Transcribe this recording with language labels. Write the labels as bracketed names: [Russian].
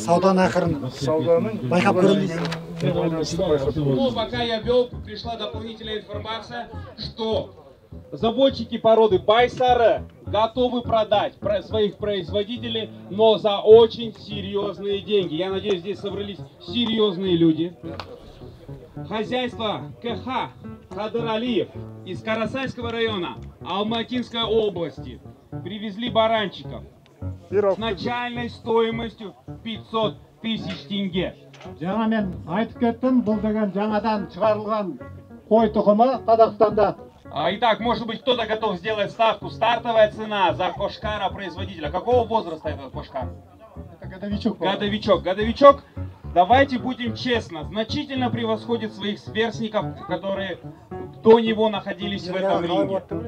[Kazakh] Сауданың ақырын байқап көреміз. [Russian] Ну, пока я вел, пришла дополнительная информация, что заводчики породы Байсары готовы продать своих производителей, но за очень серьезные деньги. Я надеюсь, здесь собрались серьезные люди. Хозяйство КХ Кадыр Алиев из Карасайского района Алматинской области привезли баранчиков с начальной стоимостью 500 тысяч тенге. [Kazakh] Жаңа мен айтып кеттім, бұл деген жаңадан шығарылған қой тұқымы Қазақстанда. [Russian] Итак, может быть, кто-то готов сделать ставку. Стартовая цена за кошкара производителя. Какого возраста этот кошкар? Это годовичок. Годовичок, давайте будем честны, значительно превосходит своих сверстников, которые до него находились в этом ринге.